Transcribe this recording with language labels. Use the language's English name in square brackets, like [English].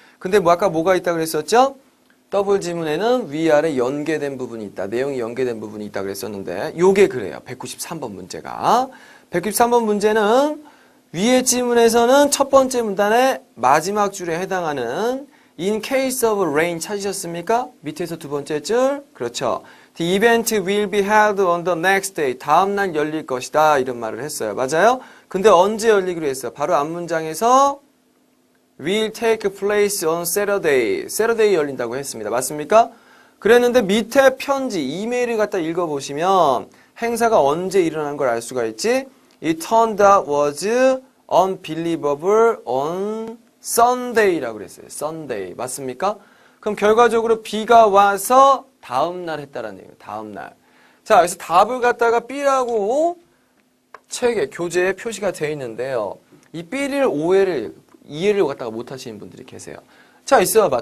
[Korean] 근데 뭐 아까 뭐가 있다 그랬었죠? 더블 지문에는 위아래 연계된 부분이 있다. 내용이 연계된 부분이 있다 그랬었는데 요게 그래요. 193번 문제가. 193번 문제는 위의 지문에서는 첫 번째 문단의 마지막 줄에 해당하는 [English] in case of rain [Korean] 찾으셨습니까? 밑에서 두 번째 줄. 그렇죠. [English] The event will be held on the next day. [Korean] 다음 날 열릴 것이다. 이런 말을 했어요. 맞아요? 근데 언제 열리기로 했어요? 바로 앞문장에서 [English] will take place on Saturday. [Korean] Saturday 열린다고 했습니다. 맞습니까? 그랬는데 밑에 편지, 이메일을 갖다 읽어보시면 행사가 언제 일어난 걸 알 수가 있지? [English] It turned out was unbelievable on Sunday라고 [Korean] 그랬어요. Sunday. 맞습니까? 그럼 결과적으로 비가 와서 다음 날 했다라는 얘기예요. 다음 날. 자, 그래서 답을 갖다가 B라고 책에, 교재에 표시가 되어 있는데요. 이 B를 이해를 갖다가 못 하시는 분들이 계세요. 자, 있어봐.